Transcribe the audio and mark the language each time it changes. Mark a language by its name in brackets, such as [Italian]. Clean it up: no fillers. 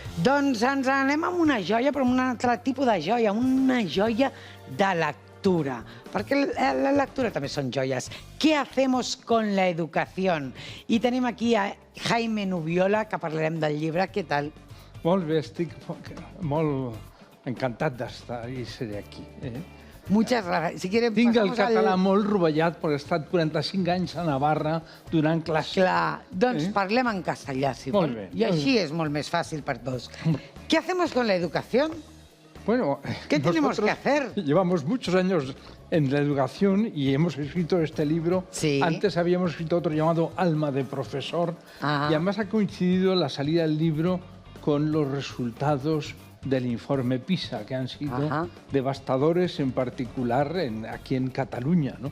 [Catalan] Doncs ens anem amb una joia, però amb un altre tipus de joia, una joia de lectura. Perquè la lectura també són joies. [Spanish] ¿Qué hacemos con la educación? [Catalan] I tenim aquí a Jaime Nubiola, que parlarem del llibre. Què tal? Molt bé, estic molt encantat d'estar i ser aquí. [Spanish] Muchas gracias. Si quieren, [Catalan] tinc el català molt rovellat perquè he estat 45 anys a Navarra donant classes. Clar, doncs parlem en castellà, si vol. Molt bé. I així és molt més fàcil per tots. [Spanish] ¿Qué hacemos con la educación? Bueno, ¿Qué tenemos que hacer? Llevamos muchos años en la educación y hemos escrito este libro. Sí. Antes habíamos escrito otro llamado Alma de Profesor. Ajá. Y además ha coincidido la salida del libro con los resultados del informe PISA, que han sido devastadores, en particular aquí en Cataluña, ¿no?